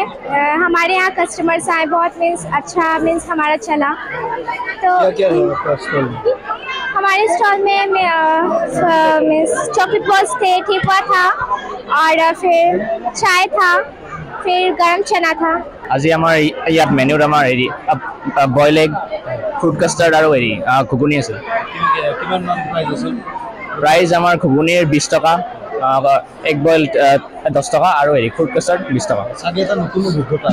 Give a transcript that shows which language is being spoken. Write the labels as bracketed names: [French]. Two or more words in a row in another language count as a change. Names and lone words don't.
[Hindi] हमारे यहाँ कस्टमर्स आए बहुत, मीन्स अच्छा मीन्स हमारा चला। तो क्या था स्टॉल में? हमारे स्टॉल में मीन्स [English] chocolate balls [Hindi] थे, ठेकुआ था और फिर चाय था, फिर गरम चना था। [Assamese] আজি আমাৰ ইয়াত মেনুত আমাৰ হেৰি [English] boil egg, fruit custard [Assamese] আৰু হেৰি ঘুগুনি আছে। কিমান মান প্ৰাইস আছে? প্ৰাইস আমাৰ ঘুগুনিৰ 20 টকা, [English] egg boil [Assamese] 10 টকা আৰু হেৰি [English] fruit custard [Assamese] 20 টকা। চাগে এটা নতুন অভিজ্ঞতা